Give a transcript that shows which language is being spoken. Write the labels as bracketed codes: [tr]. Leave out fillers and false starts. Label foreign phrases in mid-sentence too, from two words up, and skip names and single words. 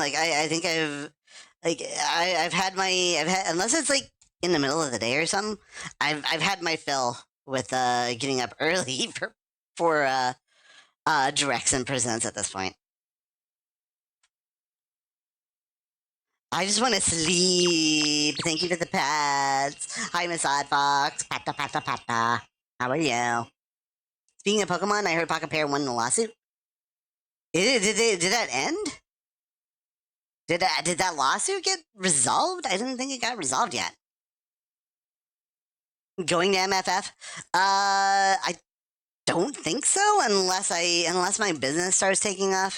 [en] Like I think I've had unless it's like in the middle of the day or something. I've had my fill with getting up early for directs and presents at this point. I just want to sleep. Thank you for the pets. Hi, Miss Oddfox. Pata pata pata. How are you? Speaking of Pokemon, I heard Pocket Pair won the lawsuit. Did that end? Did that lawsuit get resolved? I didn't think it got resolved yet. Going to MFF? I don't think so unless my business starts taking off.